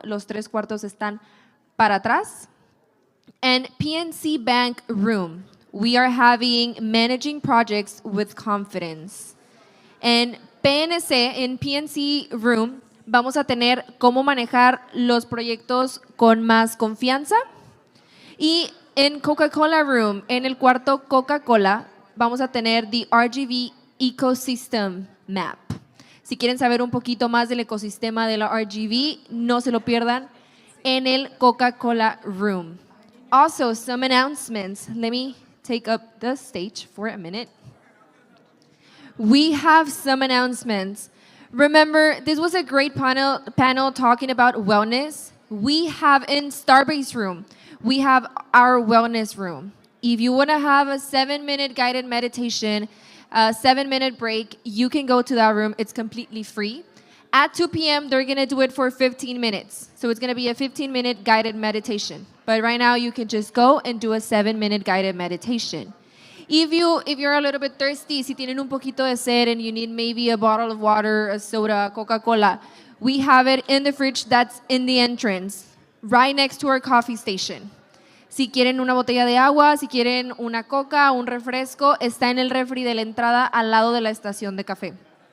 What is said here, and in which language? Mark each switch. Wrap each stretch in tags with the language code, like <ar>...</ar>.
<es>Los 3 cuartos están para atrás.</es> <en>And PNC Bank Room, we are having managing projects with confidence.</en> <es>En PNC, en PNC Room, vamos a tener cómo manejar los proyectos con más confianza. Y en Coca-Cola Room, en el cuarto Coca-Cola, vamos a tener</es> <en>the RGV Ecosystem Map.</en> <es>Si quieren saber un poquito más del ecosistema de la RGV, no se lo pierdan en el Coca-Cola Room.</es> <en>Also, some announcements. Let me take up the stage for a minute. We have some announcements. Remember, this was a great panel talking about wellness. We have in Starbase Room, we have our wellness room. If you want to have a 7-minute guided meditation, a 7-minute break, you can go to that room. It's completely free. At 2 p.m., they're going to do it for 15 minutes. So it's going to be a 15-minute guided meditation. But right now, you can just go and do a 7-minute guided meditation. If you're a little bit thirsty,</en> <es>si tienen un poquito de sed</es> <en>and you need maybe a bottle of water, a soda, Coca-Cola, we have it in the fridge that's in the entrance, right next to our coffee station.</en> <es>Si quieren una botella de agua, si quieren una coca, un refresco, está en el refri de la entrada al lado de la estación de café.</es>